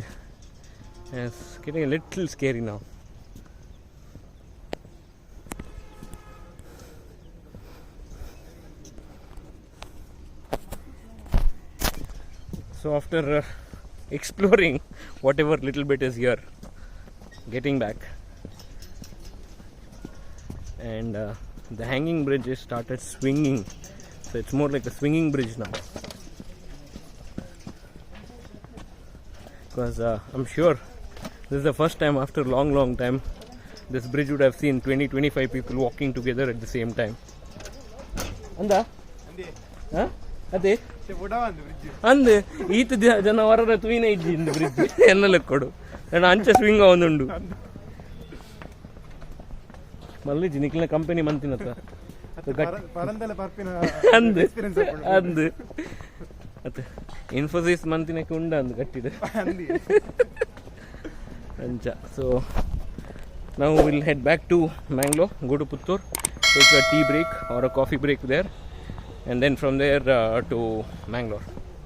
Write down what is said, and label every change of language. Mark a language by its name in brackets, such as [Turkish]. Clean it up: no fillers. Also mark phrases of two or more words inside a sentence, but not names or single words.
[English] And it's getting a little scary now. So after exploring whatever little bit is here, getting back, and the hanging bridge is started swinging, so it's more like a swinging bridge now, because I'm sure this is the first time after a long time this bridge would have seen 20-25 people walking together at the same time. [Tulu] Anda? Huh? ಅದೇ ಅಂದು ಈತ ಜನ ಹೊರ ತೂಯಿನ ಇಜ್ಜಿ ಇಂದು ಬ್ರಿಡ್ಜ್ ಎನ್ನಲೆ ಕೊಡು ನಾನು ಅಂಚ ಸ್ವಿಂಗ್ ಅವನುಂಡು ಮಲ್ಲಿಜಿ ನಿಕ್ಲಿನ ಕಂಪನಿ ಮಂತಿನತ್ತ ಅಂದು ಅಂದು ಮತ್ತೆ ಇನ್ಫೋಸಿಸ್ ಮಂತಿನಕ್ಕೆ ಉಂಡ ಅಂದು ಕಟ್ಟಿದೆ ಅಂಚ. [English] So now we'll head back to Mangalore, go to Puttur, take a tea break or a coffee break there, and then from there to Mangalore.